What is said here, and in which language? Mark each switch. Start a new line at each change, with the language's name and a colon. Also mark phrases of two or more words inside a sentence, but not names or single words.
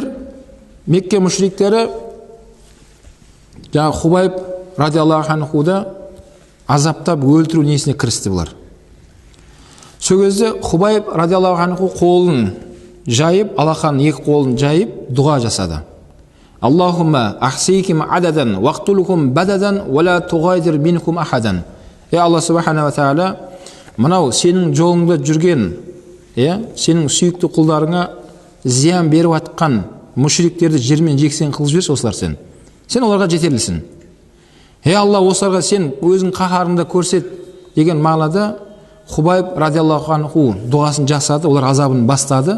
Kazakh: Мекке мүшриктері жаңағы Хубайб
Arabic: رضي الله عنه ды
Kazakh: азаптап өлтіру несіне кірісті бұлар. Сол кезде Хубайб
Arabic: رضي الله عنه
Kazakh: қолын жайып, алақан екі қолын жайып дұға жасады.
Arabic: اللهم أحصهم عددا واقتلهم بددا ولا تغادر منهم أحدا.
Kazakh: Алла
Arabic: سبحانه وتعالى,
Kazakh: мынау сенің жолыңда жүрген, сенің сүйікті құлдарыңа зиян беріп атқан мүшриктерді жермен жексен қылып жіберші осылар сен. Сен оларға жетерлісің. Алла, осыларға сен өзің қаһарыңды көрсет деген мағынада Хубайб
Arabic: رضي الله عنه
Kazakh: дұғасын жасады, олар азабын бастады.